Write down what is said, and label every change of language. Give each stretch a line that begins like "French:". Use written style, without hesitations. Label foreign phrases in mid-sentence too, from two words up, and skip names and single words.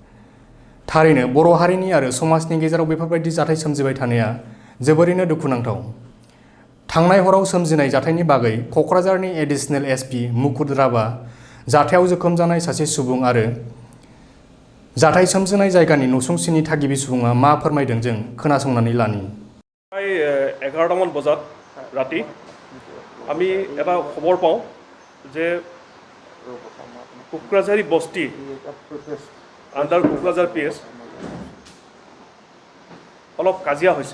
Bodo: थारैनो बर' हारिनि आरो समाजनि गेजेराव बेफोरबायदि जाथाय सोमजिबाय थानाया जोबोरैनो दुखुनांथाव। थांनाय हराव सोमजिनाय जाथायनि बागै क'क्राझारनि एडिशनेल SP मुकुट राभा जाथायाव जोखोम जानाय सासे सुबुं आरो जाथाय सोमजिनाय जायगानि नसुंसेनि थागिबि सुबुङा मा फोरमायदों जों खोनासंनानै लानि।
Assamese: প্ৰায় 11টামান বজাত ৰাতি আমি এটা খবৰ পাওঁ যে কোকৰাঝাৰী বস্তি আণ্ডাৰ কোকৰাঝাৰ PS অলপ কাজিয়া হৈছে।